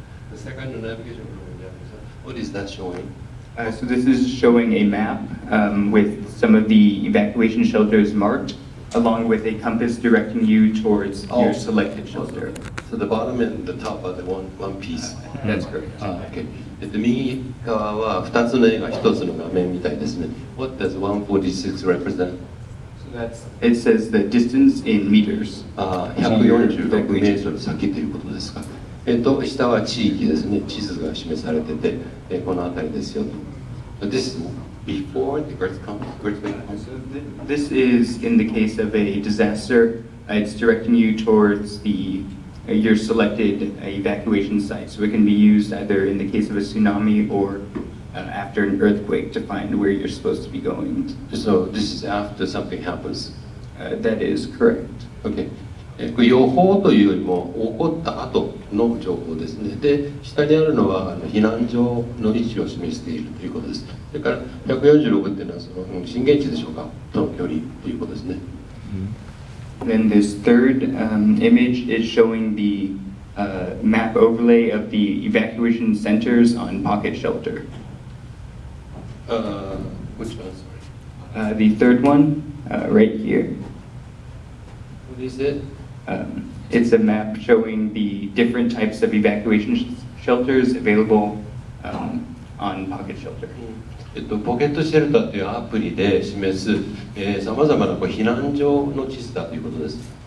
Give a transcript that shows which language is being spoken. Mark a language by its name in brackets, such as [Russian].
[English] The second navigation, what is that showing? So this is showing a map with some of the evacuation shelters marked, along with a compass directing you towards your selected shelter. So the bottom and the top are the one piece. That's correct. Okay. [Japanese] 右側は2つの絵が1つの画面みたいですね。 [English] What does 146 represent? So it says the distance in meters. [Japanese] 146メートル先ということですか。下は地域ですね。地図が示されてて、この辺りですよと。 [English] This is before the earthquake. This is in the case of a disaster. It's directing you towards your selected evacuation site. So it can be used either in the case of a tsunami or after an earthquake to find where you're supposed to be going. So this is after something happens. That is correct. Okay. [Japanese] 予報というよりも起こった後の情報ですね。で、下にあるのは避難所の位置を示しているということです。それから146っていうのはその震源地でしょうかとの距離ということですね。 [English] Then this third image is showing the map overlay of the evacuation centers on Pocket Shelter. Which one, sorry? The third one, right here. What is it? It's a map showing the different types of evacuation shelters available on Pocket Shelter. [Japanese] ポケットシェルターというアプリで示すさまざまな避難所の地図だということです。